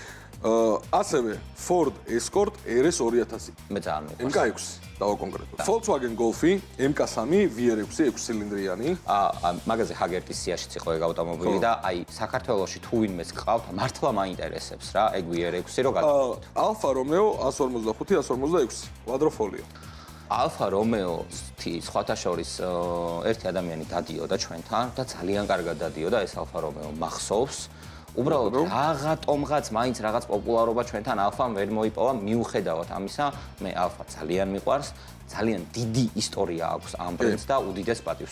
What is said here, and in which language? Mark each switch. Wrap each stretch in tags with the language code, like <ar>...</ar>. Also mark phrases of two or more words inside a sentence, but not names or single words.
<ka>ასევე Ford Escort RS 2000. მე ძალიან მიყვარს. MK6 დავაკონკრეტოთ. Volkswagen Golf-ი MK3 VR6 6 ცილინდრიანი. მაგაზე ჰაგერტის სიაშიც იყო ეგ ავტომობილი და აი საქართველოში თუ ვინმეს გყავთ, მართლა მაინტერესებს რა, ეგ VR6 რო გადავიდეთ. Alfa Romeo 155 156 quadrifoglio. Alfa Romeo-ი სხვათა შორის ერთი ადამიანი დადიოდა ჩვენთან და ძალიან კარგად დადიოდა ეს Alfa Romeo მახსოვს. უბრალოდ რაღაცომღაც მაინც რაღაც პოპულარობა ჩვენთან Alfa-მ ვერ მოიპოვა, მიუხედავად ამისა, მე Alfa ძალიან მიყვარს, ძალიან დიდი ისტორია აქვს ამ ბრენდს და უდიდეს პატივს.</ka>